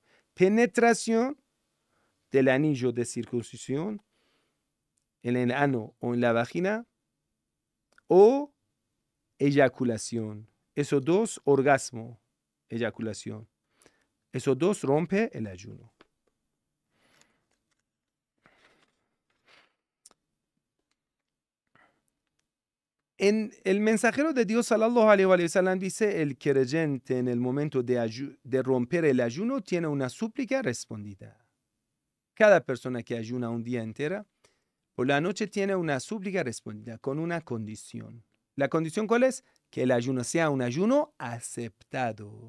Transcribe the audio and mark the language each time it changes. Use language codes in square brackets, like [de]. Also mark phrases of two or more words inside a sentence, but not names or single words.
[es] Penetración del anillo de circuncisión en el ano o en la vagina, o eyaculación. Esos 2, orgasmo, eyaculación. Esos 2 rompe el ayuno. En el mensajero de Dios, [ar] صلى الله عليه وسلم, [es] dice, el creyente en el momento de romper el ayuno tiene una súplica respondida. Cada persona que ayuna un día entero, por la noche tiene una súplica respondida con una condición. ¿La condición cuál es? Que el ayuno sea un ayuno aceptado.